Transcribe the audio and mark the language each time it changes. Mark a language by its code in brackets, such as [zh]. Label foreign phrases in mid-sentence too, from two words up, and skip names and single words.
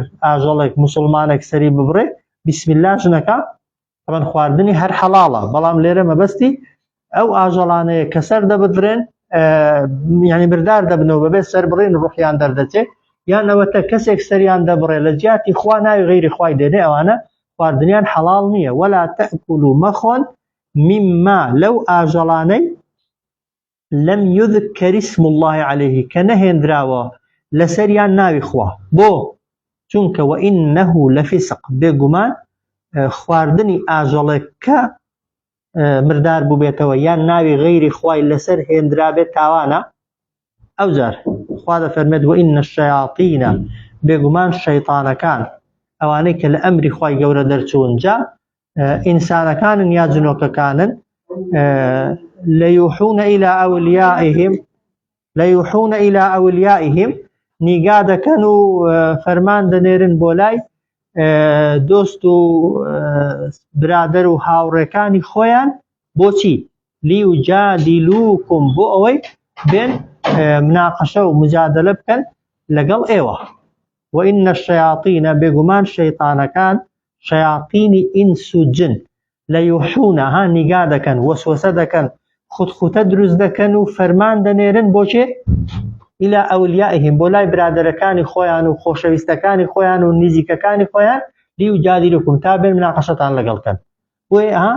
[ckb] ئاژەڵێک موسڵمانێک سەری ببڕێ [ar] بسم الله [ckb] ژنەکە طبعاً خواردنی هەر حەڵاڵە بەڵام لێرە مەبەستی ئەو ئاژەڵانەیە کە سەر دەبدرێن یعنی بردار دەبنەوە بەبێ سەر بڕێن ڕوحیان دەردەچێت یان ئەوەتە کەسێک سەریان دەبڕێ لە جیاتی خوا ناوی غەیری خوای دێنێ ئەوانە خواردنیان حەڵاڵ نییە [ar] ولا تأكلوا [ckb] مەخۆن مما لەو ئاژەڵانەی لەم [ar] يذكر اسم الله عليه [ckb] کە نەهێنراوە لەسەریان ناوی خوا بۆ چونکە [ar] وإنه لفسق [ckb] بێگومان خواردنی ئاژەڵێک کە مردار بوو بێتەوە یان ناوی غەیری خوای لەسەر هێندرا بێت تاوانە ئەوجار خوا دەفەرمێت [ar] وإن الشياطين [ckb] بێگومان شەیطانەکان ئەوانەی کە لە ئەمری خوای گەورە دەرچوون جا ئینسانەکانن یا جنۆکەکانن [ar] لەیوحون إلى أوليائهم [ckb] نیگا دەکەن و فەرمان دەنێرن بۆ لای دۆست و برادەر و هاوڕێکانی خۆیان بۆچی لیوجادیلوکم بۆ ئەوەی بێن مناقەشە و مجادلە بکەن لەگەڵ ئێوە [ar] وإن الشياطين [ckb] بێگومان شەیطانەکان شەیاطینی ئینس و جن لەیوحونە ها نیگا دەکەن وەسوەسە دەکەن خوتخوتە دروست دەکەن و فەرمان دەنێرن بۆچێ [ar] إلى أوليائهم [ckb] بۆ لای برادەرەکانی خۆیان و خۆشەویستەکانی خۆیان و نزیکەکانی خۆیان لیوجادیلوکم تا بێن مناقەشەتان لەگەڵکەن بۆیە